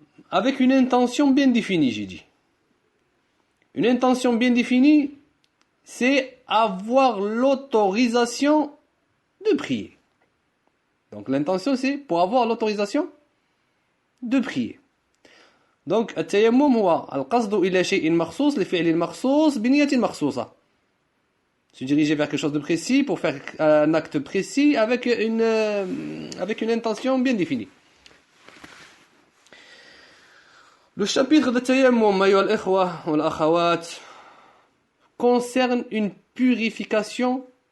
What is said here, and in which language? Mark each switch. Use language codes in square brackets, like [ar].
[fr] Avec une intention bien définie, j'ai dit. Une intention bien définie, c'est avoir l'autorisation de prier. Donc l'intention, c'est pour avoir l'autorisation de prier. [ar] Donc التيمم هو القصد إلى شيء مخصوص لفعل مخصوص بنية مخصوصة. [fr] Se diriger vers quelque chose de précis pour faire un acte précis avec une intention bien définie. Le chapitre de Tayammum, [ar] أيها الإخوة والأخوات, [fr] concerne une purification.